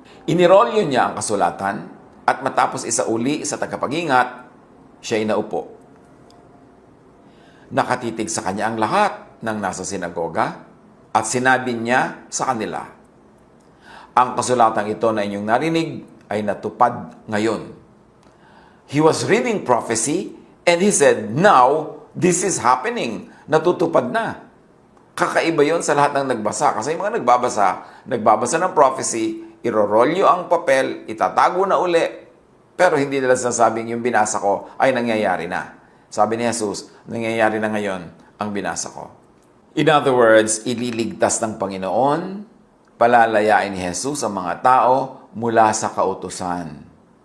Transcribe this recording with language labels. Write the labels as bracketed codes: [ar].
[tl] Inirolyo niya ang kasulatan at matapos isauli sa tagapag-ingat, siya ay naupo. Nakatitig sa kanya ang lahat ng nasa sinagoga at sinabi niya sa kanila, ang kasulatang ito na inyong narinig ay natupad ngayon. [en] He was reading prophecy and he said, now, this is happening. [tl] Natutupad na. Kakaiba yon sa lahat ng nagbasa. Kasi yung mga nagbabasa ng prophecy, irorolyo ang papel, itatago na uli, pero hindi nila sasabing yung binasa ko ay nangyayari na. Sabi ni Jesus, nangyayari na ngayon ang binasa ko. [en] In other words, [tl] ililigtas ng Panginoon, palalayain ni Jesus ang mga tao mula sa kautusan.